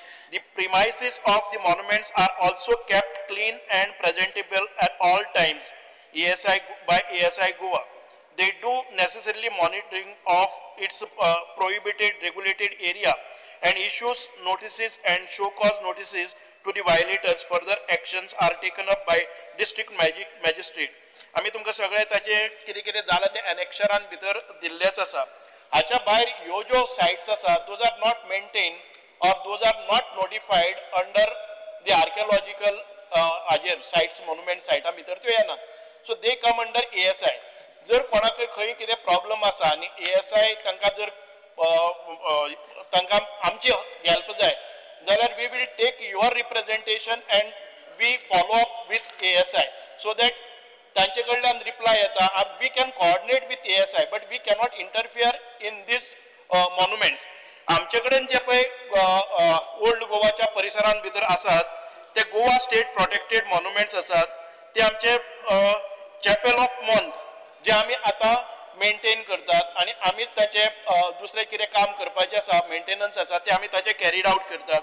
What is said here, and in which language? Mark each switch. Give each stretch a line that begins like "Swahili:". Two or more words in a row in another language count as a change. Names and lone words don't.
English: The premises of the monuments are also kept clean and presentable at all times by ASI Goa. They do necessarily monitoring of its prohibited regulated area and issues notices and show cause notices to the violators. Further actions are taken up by district magistrate.
Konkani: आम्ही तुमकां सगळे ताचे कितें कितें जालां ते एनेक्शरान भितर दिल्लेच आसा. हाच्या भायर ह्यो ज्यो सायट्स आसा
English: those are not maintain or those are not notified under the archaeological sites, monument site
Konkani: भितर त्यो येना.
English: So they come under ASI.
Konkani: जर कोणाक खंय कितें प्रॉब्लम आसा आनी ASI तांकां जर तांकां आमची हेल्प जाय जाल्यार
English: we will take your representation and we follow up with ASI so that
Konkani: तांचे कडल्यान रिप्लाय येता.
English: We can coordinate with ASI but we cannot interfere in this monuments.
Konkani: आमचे कडेन जे पळय ओल्ड गोवाच्या परिसरान भितर आसात ते
English: Goa State Protected Monuments
Konkani: आसात. ते आमचे चॅपल ऑफ मॉन्थ जे आमी आतां मेंटेन करतात आनी आमीच ताचे दुसरें कितें काम करपाचें आसा मेंटेनन्स आसा ते आमी ताचे
English: carried out
Konkani: करतात.